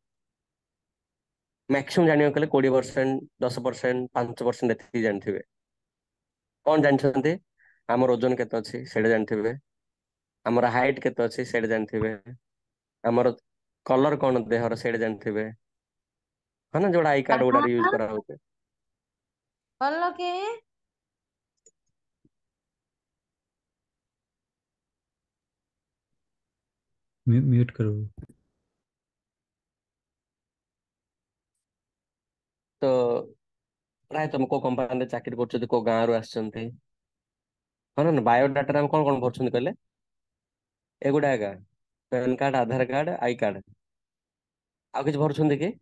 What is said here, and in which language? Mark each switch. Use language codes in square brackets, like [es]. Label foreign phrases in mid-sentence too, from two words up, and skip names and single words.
[or] ମ୍ୟାକ୍ସିମମ୍ ଜାଣିବାକୁ ଗଲେ 20% 10% 5% ଏତିକି ଜାଣିଥିବେ। କଣ ଜାଣିଛନ୍ତି? ଆମର ଓଜନ କେତେ ଅଛି ସେଇଟା ଜାଣିଥିବେ। ଆମର ହାଇଟ୍ କେତେ ଅଛି ସେଇଟା ଜାଣିଥିବେ। ଆମର କଲର କଣ ଦେହର ସେଇଟା ଜାଣିଥିବେ। ହଁ ନା ଯୋଉଟା [en] I card [or] ଗୁଡାରେ ୟୁଜ କରାହଉଛି। [hi] बोलो के म्यूट करो। [or] ତ ପ୍ରାୟତଃ କୋଉ କମ୍ପାନୀରେ ଚାକିରି କରୁଛନ୍ତି କୋଉ ଗାଁରୁ ଆସିଛନ୍ତି ହଁ ନା ବାୟୋଡାଟାରେ ଆମେ କଣ କଣ କରୁଛନ୍ତି କହିଲେ ଏଗୁଡା ଏକା [en] PAN card [or] ଆଧାର କାର୍ଡ [en] I card [or] ଆଉ କିଛି ଭରୁଛନ୍ତି କି?